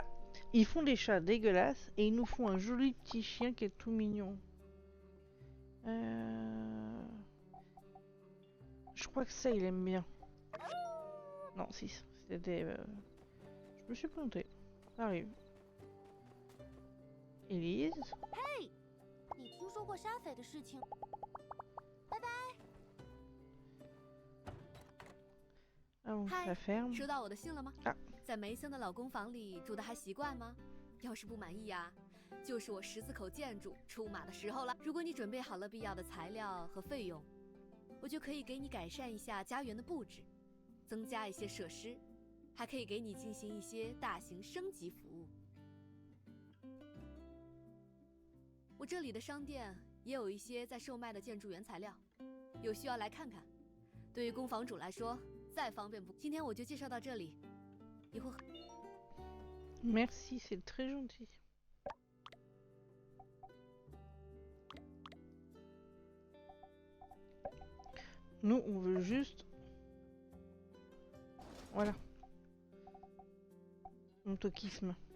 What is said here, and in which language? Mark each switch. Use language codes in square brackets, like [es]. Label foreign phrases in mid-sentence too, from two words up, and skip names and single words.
[fr] Ils font des chats dégueulasses et ils nous font un joli petit chien qui est tout mignon. Je crois que ça, il aime bien. Non, si, c'était... Je me suis planté. Ça arrive. Elise. [zh] Hey, 你听说过沙匪的事情？拜拜。 [fr] Ah, on la ferme. [zh] 收到我的信了吗？啊，在梅森的老公房里住的还习惯吗？要是不满意呀，就是我十字口建筑出马的时候了。如果你准备好了必要的材料和费用，我就可以给你改善一下家园的布置，增加一些设施，还可以给你进行一些大型升级服务。我这里的商店也有一些在售卖的建筑原材料，有需要来看看。对于工房主来说，再方便不。今天我就介绍到这里，一会儿。 [fr] Merci, c'est très gentil. Nous, on veut juste... Voilà. Mon toquisme.